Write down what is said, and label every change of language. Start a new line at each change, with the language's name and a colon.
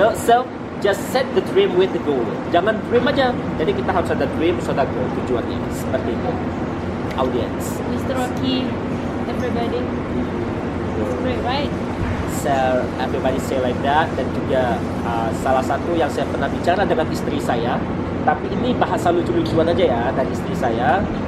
English: So just set the dream with the goal.
Indonesian: Jangan dream aja. Jadi kita harus ada dream, harus ada goal, tujuannya. Seperti itu. Audience.
English: Mr. Rocky, everybody, it's great, right? So everybody say like that.
Indonesian: Dan juga salah satu yang saya pernah bicara dengan istri saya, tapi ini bahasa lucu-lucuan aja ya dari istri saya.